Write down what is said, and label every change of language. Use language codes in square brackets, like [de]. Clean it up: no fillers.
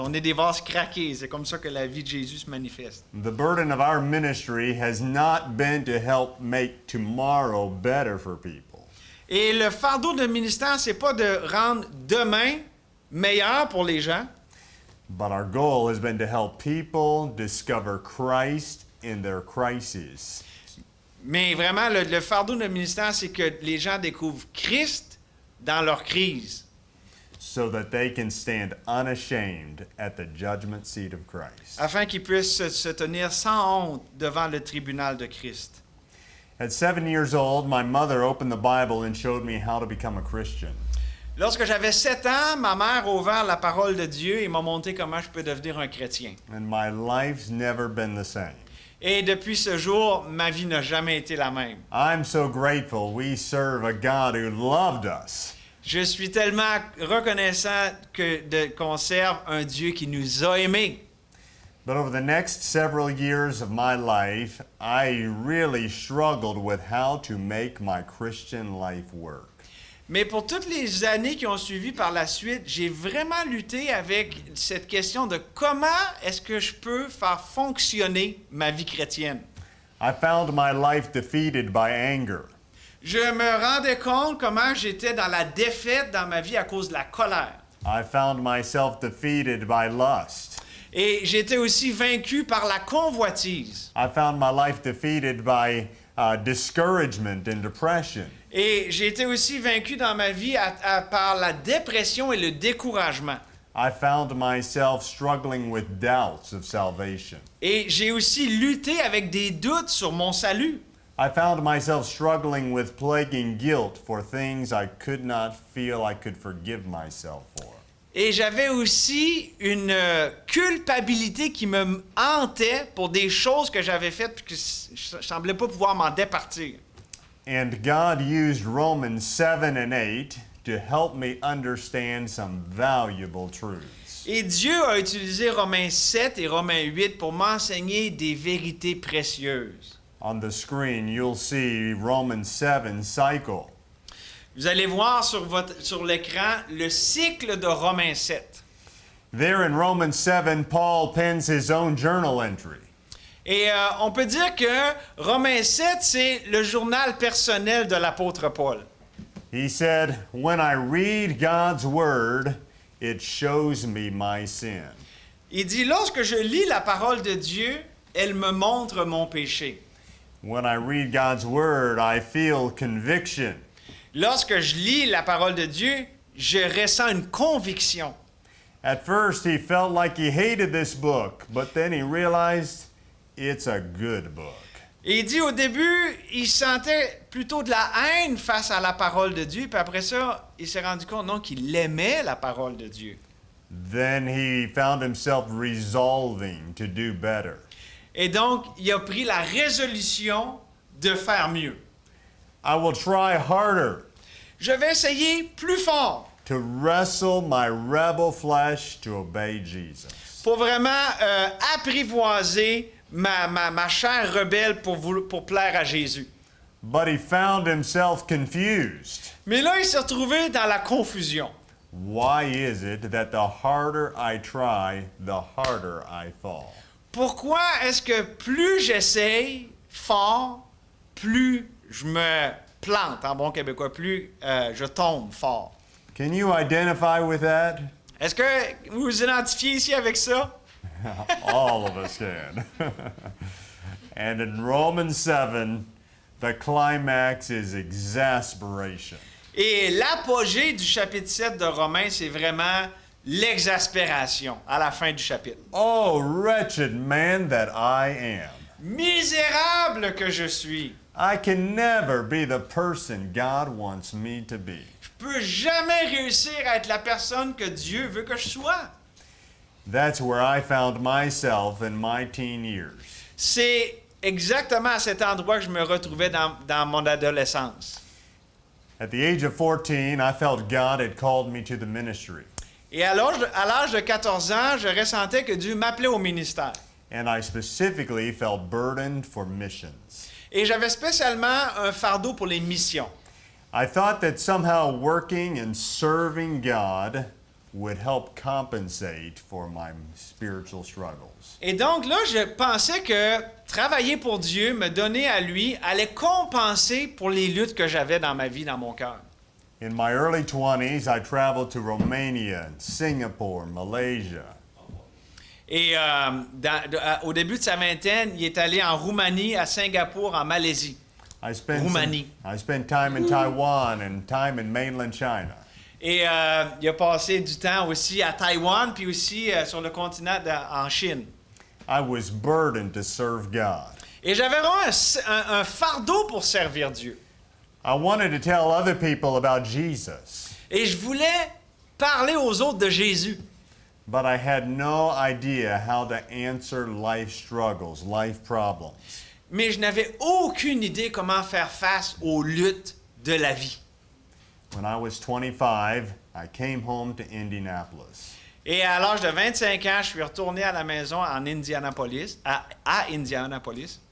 [fr] On est des vases craqués. C'est comme ça que la vie de Jésus se manifeste. [en] The burden of our ministry has not been to help make tomorrow better for people. [fr] Et le fardeau de ministère, c'est pas de rendre demain meilleur pour les gens, [en] But our goal has been to help people discover Christ in their crises. [fr] mais vraiment, le fardeau de ministère, c'est que les gens découvrent Christ dans leur crise, [en] So that they can stand unashamed at the judgment seat of Christ. [fr] afin qu'ils puissent se tenir sans honte devant le tribunal de Christ. [en] At 7 years old, my mother opened the Bible and showed me how to become a Christian. [fr] Lorsque j'avais 7 ans, ma mère a ouvert la parole de Dieu et m'a montré comment je peux devenir un chrétien. [en] And my life's never been the same. [fr] Et depuis ce jour, ma vie n'a jamais été la même. [en] I'm so grateful we serve a God who loved us. [fr] Je suis tellement reconnaissant qu'on serve un Dieu qui nous a aimés. [en] But over the next several years of my life, I really struggled with how to make my Christian life work. [fr] Mais pour toutes les années qui ont suivi par la suite, j'ai vraiment lutté avec cette question de comment est-ce que je peux faire fonctionner ma vie chrétienne. [en] I found my life defeated by anger. [fr] Je me rendais compte comment j'étais dans la défaite dans ma vie à cause de la colère. [en] I found myself defeated by lust. [fr] Et j'étais aussi vaincu par la convoitise. [en] I found my life defeated by discouragement and depression. [fr] Et j'ai été aussi vaincu dans ma vie par la dépression et le découragement. [en] I found myself struggling with doubts of salvation. [fr] Et j'ai aussi lutté avec des doutes sur mon salut. [en] I found myself struggling with plaguing guilt for things I could not feel I could forgive myself for. [fr] Et j'avais aussi une culpabilité qui me hantait pour des choses que j'avais faites et que je ne semblais pas pouvoir m'en départir. [en] And God used Romans 7 and 8 to help me understand some valuable truths. [fr] Et Dieu a utilisé Romains 7 et Romains 8 pour m'enseigner des vérités précieuses. [en] On the screen, you'll see Romans 7 cycle. [fr] Vous allez voir sur l'écran le cycle de Romains 7. [en] There in Romans 7, Paul pens his own journal entry. [fr] Et on peut dire que Romains 7, c'est le journal personnel de l'apôtre Paul. [en] He said, "When I read God's word, it shows me my sin." [fr] Il dit, lorsque je lis la parole de Dieu, elle me montre mon péché. [en] When I read God's word, I feel conviction. [fr] Lorsque je lis la parole de Dieu, je ressens une conviction. [en] At first, he felt like he hated this book, but then he realized it's a good book. [fr] Et il dit au début, il sentait plutôt de la haine face à la parole de Dieu, puis après ça, il s'est rendu compte non qu'il aimait la parole de Dieu. [en] Then he found himself resolving to do better. [fr] Et donc, il a pris la résolution de faire mieux. [en] I will try harder [fr] Je vais essayer plus fort [en] to wrestle my rebel flesh to obey Jesus. [fr] pour vraiment apprivoiser ma chair rebelle pour plaire à Jésus. [en] But he found himself confused. [fr] Mais là, il s'est retrouvé dans la confusion. [en] Why is it that the harder I try, the harder I fall? [fr] Pourquoi est-ce que plus j'essaye fort, plus je me plante, en bon québécois, plus je tombe fort? [en] Can you identify with that? [fr] Est-ce que vous vous identifiez ici avec ça? [en] All of us can. And in Romans 7, the climax is exasperation. [fr] Et l'apogée du chapitre 7 de Romains, c'est vraiment l'exaspération à la fin du chapitre. [en] Oh, wretched man that I am. [fr] Misérable que je suis. [en] I can never be the person God wants me to be. [fr] Je peux jamais réussir à être la personne que Dieu veut que je sois. [en] That's where I found myself in my teen years. [fr] C'est exactement à cet endroit que je me retrouvais dans mon adolescence. [en] At the age of 14, I felt God had called me to the ministry. [fr] Et à l'âge de 14 ans, je ressentais que Dieu m'appelait au ministère. [en] And I specifically felt burdened for missions. [fr] Et j'avais spécialement un fardeau pour les missions. [en] I thought that somehow working and serving God would help compensate for my spiritual struggles. [fr] Et donc là, je pensais que travailler pour Dieu, me donner à lui, allait compenser pour les luttes que j'avais dans ma vie, dans mon cœur. [en] In my early 20s, I traveled to Romania, Singapore, Malaysia. [fr] Et au début de sa vingtaine, il est allé en Roumanie, à Singapour, en Malaisie. [en] I spent [fr] Roumanie. [en] I spent time in Taiwan and time in mainland China. [fr] Et il a passé du temps aussi à Taïwan, puis aussi sur le continent en Chine. [en] I was burdened to serve God. [fr] Et j'avais vraiment un fardeau pour servir Dieu. [en] I wanted to tell other people about Jesus, [fr] Et je voulais parler aux autres de Jésus. [en] but I had no idea how to answer life struggles, life problems. [fr] Mais je n'avais aucune idée comment faire face aux luttes de la vie. [en] When I was 25, I came home to Indianapolis. [fr] Et à l'âge de 25 ans, je suis retourné à la maison en Indianapolis, à Indianapolis.